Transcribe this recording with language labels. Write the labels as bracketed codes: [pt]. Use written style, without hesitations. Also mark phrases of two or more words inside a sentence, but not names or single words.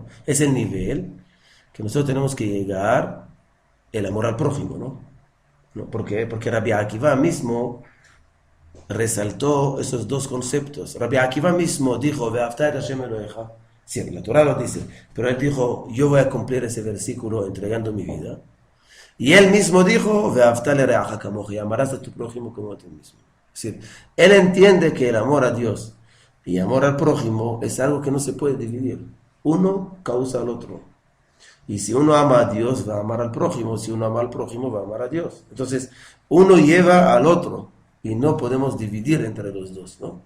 [es] Es el nivel que nosotros tenemos que llegar, el amor al prójimo, ¿no? ¿Por qué? Porque Rabbi Akiva mismo resaltó esos 2 conceptos. Rabbi Akiva mismo dijo, [he] ואהבת את השם אלוהיך. [es] Sí, la Torah lo dice, pero él dijo, yo voy a cumplir ese versículo entregando mi vida. Y él mismo dijo, [he] ואהבת לרעך כמוך, [es] y amarás a tu prójimo como a ti mismo. Es decir, él entiende que el amor a Dios y amor al prójimo es algo que no se puede dividir. Uno causa al otro. Y si uno ama a Dios, va a amar al prójimo. Si uno ama al prójimo, va a amar a Dios. Entonces, uno lleva al otro. Y no podemos dividir entre los dos, ¿no?